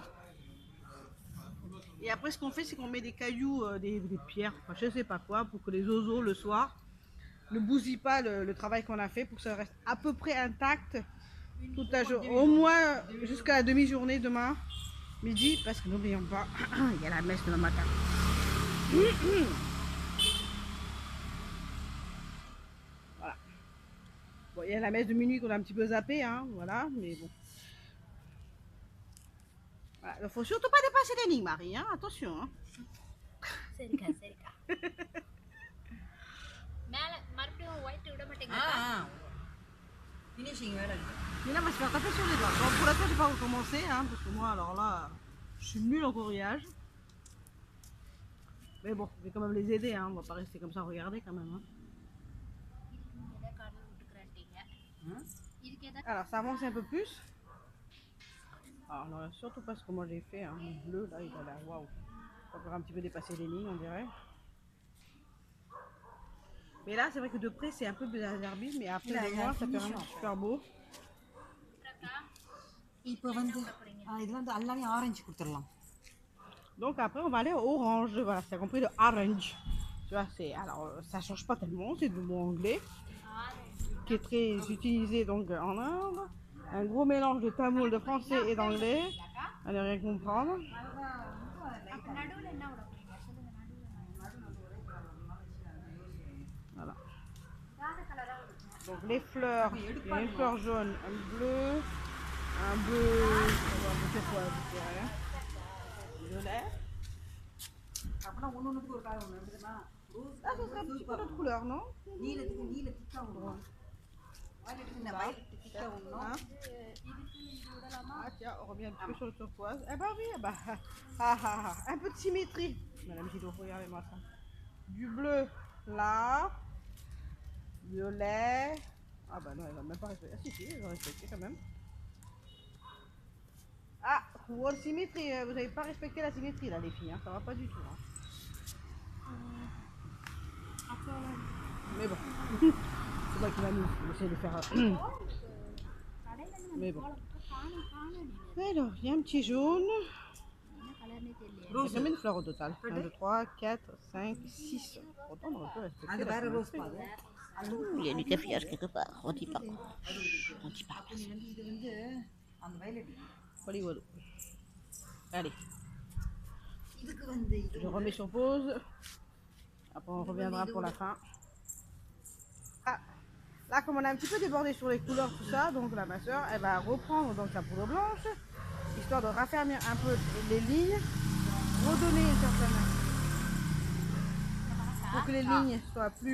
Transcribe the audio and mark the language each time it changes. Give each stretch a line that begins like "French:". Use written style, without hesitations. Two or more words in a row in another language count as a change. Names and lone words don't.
French: Et après ce qu'on fait, c'est qu'on met des cailloux, des pierres, enfin, je sais pas quoi, pour que les oiseaux le soir ne bousillent pas le travail qu'on a fait, pour que ça reste à peu près intact toute la journée, au moins jusqu'à la demi-journée demain midi, parce que n'oublions pas, il y a la messe demain matin. Voilà. Bon, il y a la messe de minuit qu'on a un petit peu zappé, hein, voilà, mais bon. Voilà, il ne faut surtout pas dépasser les lignes, Marie, hein, attention. Hein.
Tamil: ஃபினிஷிங் வேற இருக்கு.
French: Mais là, on va se faire taper sur les doigts. Bon, pour l'instant, je vais pas recommencer, hein, parce que moi, alors là, je suis nulle en corillage. Mais bon, je vais quand même les aider, hein, on va pas rester comme ça à regarder quand même. Hein. Alors, ça avance un peu plus. Alors, là, surtout parce que moi j'ai fait, hein, le bleu, là, il a l'air waouh. Encore un petit peu dépasser les lignes, on dirait. Mais là, c'est vrai que de près, c'est un peu bizarre, mais après, de loin, ça fait vraiment super beau.
Tamil: இப்போ வந்து இதெல்லாம் வந்து எல்லாமே ஆரஞ்சு கொடுத்துடலாம்.
French: Donc après, on va aller au orange. Voilà, c'est compris le orange. Tu vois, c'est alors ça change pas tellement, c'est du mot anglais qui est très utilisé donc en Inde. Un gros mélange de tamoul, de français et d'anglais. À ne rien comprendre. Voilà. Donc les fleurs, il y a une fleur jaune, un bleu, c'est quoi, je sais rien. Violet.
Tamil: அப்படினா ஒவ்வொன்றுக்கு ஒரு கலர் ஒன்று எடுத்துக்கமா.
French: Ah, ça serait un petit peu d'autre couleur, non?
Tamil: நீல திக்கா ஒன்று. வயலட் இந்த வயலட் திக்கா ஒன்று.
French: Ah tiens, on revient un petit peu sur le turquoise. Eh ben oui, bah, un peu de symétrie. Madame Gidot, regardez-moi ça. Du bleu là, violet. Ah bah non, elle va même pas respecter. Ah si, elle va respecter quand même. Ah, pour symétrie, vous n'avez pas respecté la symétrie là les filles, hein. Ça va pas du tout. Hein. Mais bon, c'est moi qui va nous essayer de faire. Mais bon. Alors, il y a un petit jaune. Il y a combien de fleurs au total? 1, 2, 3, 4, 5, 6. Autant on aurait pu respecter.
Tamil: அது வேற ரோஸ் பாரு.
French: Il y a du caféage quelque part. On dit pas. On dit pas.
Tamil: இது வந்து அந்த வயலட்.
French: Hollywood. Allez.
Tamil: இதுக்கு வந்து
French: Je remets sur pause. Après on reviendra pour la fin. Ah, là comme on a un petit peu débordé sur les couleurs tout ça, donc là ma soeur elle va reprendre donc sa poudre blanche, histoire de raffermir un peu les lignes, redonner une certaine pour que les lignes soient plus...